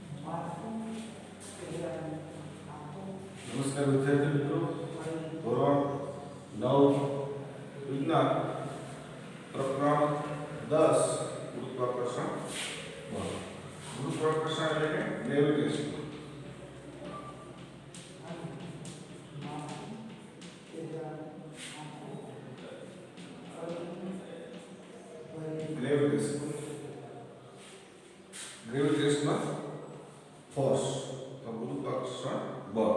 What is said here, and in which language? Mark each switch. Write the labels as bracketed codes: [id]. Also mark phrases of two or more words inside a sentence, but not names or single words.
[gu] નમસ્કાર વિદ્યાર્થી મિત્રો, ધોરણ 9 વિજ્ઞાન પ્રકરણ 10 ગુરુત્વાકર્ષણ બળ। गुरुत्वाकर्षण એટલે કે ગ્રેવિટેશન। [en] gravitational force [gu] તો ગુરુત્વાકર્ષણ બળ।